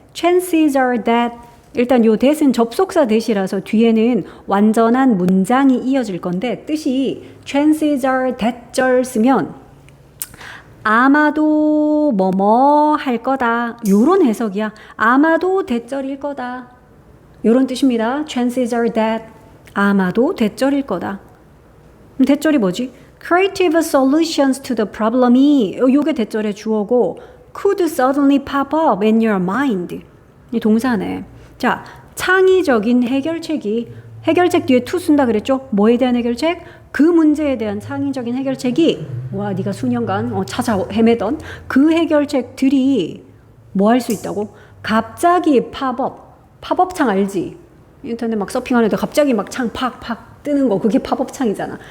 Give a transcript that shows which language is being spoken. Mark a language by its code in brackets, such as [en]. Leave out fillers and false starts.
[en] chances are that [ko] 일단 요 that은 접속사 that이라서 뒤에는 완전한 문장이 이어질 건데 뜻이 chances are that절 쓰면 아마도 뭐뭐 할 거다 요런 해석이야. 아마도 that절일 거다 요런 뜻입니다. [en] chances are that [ko] 아마도 that절일 거다. that절이 뭐지? [en] creative solutions to the problem [ko] 이 요게 that절의 주어고 [en] could suddenly pop up in your mind [ko] 이 동사네. 자 창의적인 해결책 뒤에 to 쓴다 그랬죠? 뭐에 대한 해결책? 그 문제에 대한 창의적인 해결책이 와 네가 수년간 찾아 헤매던 그 해결책들이 뭐 할 수 있다고? 갑자기 팝업 창 알지? 인터넷 막 서핑하는데 갑자기 막 창 팍팍 뜨는 거 그게 팝업 창이잖아.